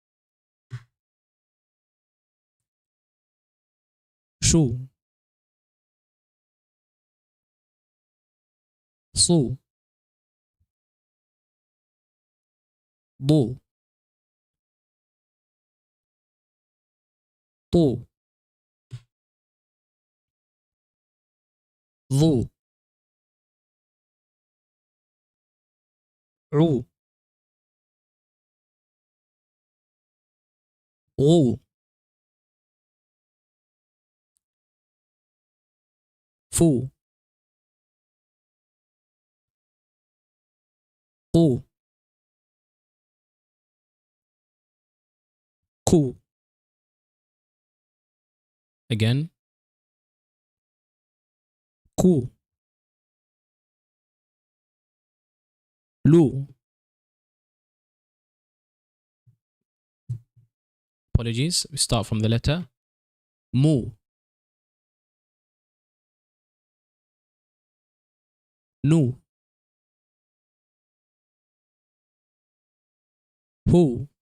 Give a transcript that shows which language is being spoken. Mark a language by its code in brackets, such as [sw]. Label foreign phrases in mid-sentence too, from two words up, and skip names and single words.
[ar] Shu, Su, Bu, Tu, Dhu, U, غو فو قو كو. Again. كو لو. [en] Apologies. We start from the letter مو. [ar] نو. هو.